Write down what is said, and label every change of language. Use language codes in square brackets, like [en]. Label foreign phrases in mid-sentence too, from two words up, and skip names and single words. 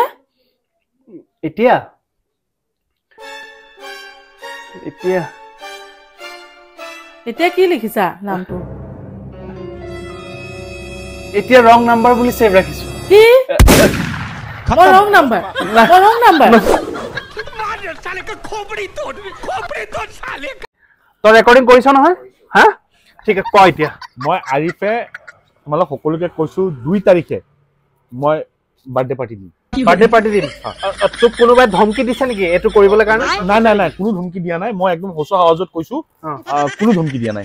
[as] এতিয়া এতিয়া এতিয়া কি লিখিছা নামটো এতিয়া [en] wrong number [as] বুলি সেভ ৰাখিছো কি [en] wrong number [hi] साले का खोपड़ी तोड़ साले [as] তো ৰেকৰ্ডিং কৰিছ নহয় হা ঠিক আছে কয় এতিয়া মই আৰিফে তোমালোক সকলোকে কৈছো 2 তাৰিখে মই [en] birthday party [as] দিম তোক কোনোবাই ধমকি দিছে নেকি এটো কৰিবলৈ কাৰণে নাই কোনো ধমকি দিয়া নাই মই একদম হোসা আৱাজত কৈছো কোনো ধমকি দিয়া নাই